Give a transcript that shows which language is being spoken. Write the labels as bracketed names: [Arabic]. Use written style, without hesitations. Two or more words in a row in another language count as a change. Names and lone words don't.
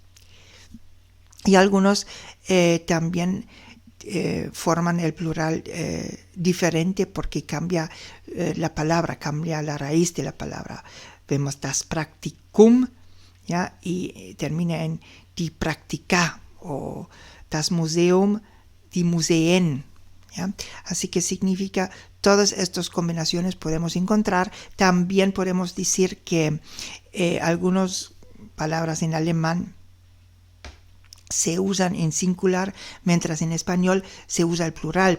[Spanish] Y algunos también forman el plural diferente, porque cambia la palabra, cambia la raíz de la palabra. Vemos [German] das Praktikum, [Spanish] ¿ya? Y termina en [German] die Praktika, [Spanish] o [German] das Museum, die Museen. [Spanish] ¿Ya? Así que significa, todas estas combinaciones podemos encontrar. También podemos decir que algunas palabras en alemán se usan en singular, mientras en español se usa el plural.